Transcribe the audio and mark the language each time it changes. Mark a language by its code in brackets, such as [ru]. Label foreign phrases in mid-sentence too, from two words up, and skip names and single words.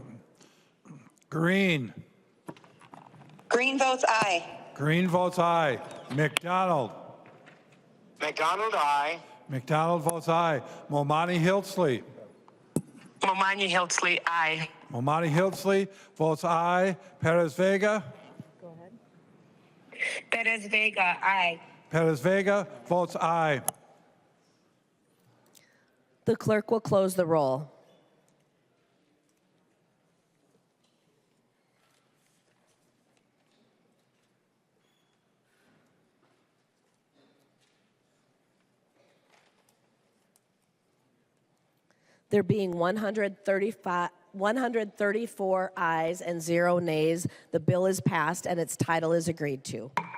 [en] Green. Green votes aye. Green votes aye. McDonald. McDonald, aye. McDonald votes aye. Momani Hiltsley. Momani Hiltzley, aye. Momani Hiltzley votes aye. Perez Vega. Perez Vega, aye. Perez Vega votes aye. The clerk will close the roll. There being 134 ayes and 0 nays, the bill is passed and its title is agreed to.